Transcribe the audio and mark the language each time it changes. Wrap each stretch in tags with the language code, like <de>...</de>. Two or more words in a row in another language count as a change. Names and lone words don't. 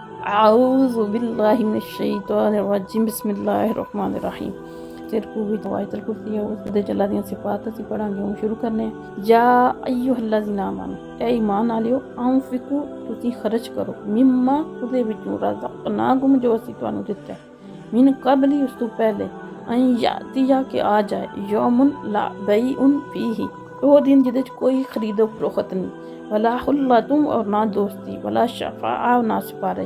<ar>أعوذ بالله من الشيطان الرجيم بسم الله الرحمن الرحيم.</ar> <pa>تیرے وی آیت الکرسی ہے اوہدے جلا دیاں صفات اسیں پڑھاں گے. ہݨ شروع کرنے</pa> <ar>يا أيها الذين آمنوا</ar> <pa>اے ایمان آلیو أنفقوا تسیں خرچ کرو مما اوہدے وچوں رزقناکم جو اسیں تہانوں دتا</pa> <ar>من قبل</ar> <pa>اس توں پہلے</pa> <ar>أن يأتي</ar> <pa>کہ آ جائے</pa> <ar>يوم لا بيع فيه</ar> <pa>اوہ دن جیہدے چ کوئی خرید و فروخت نہیں</pa> <ar>ولا خلة</ar> <pa>اور نہ دوستی</pa> <ar>ولا شفاعة</ar> <pa>نہ سفارش.</pa>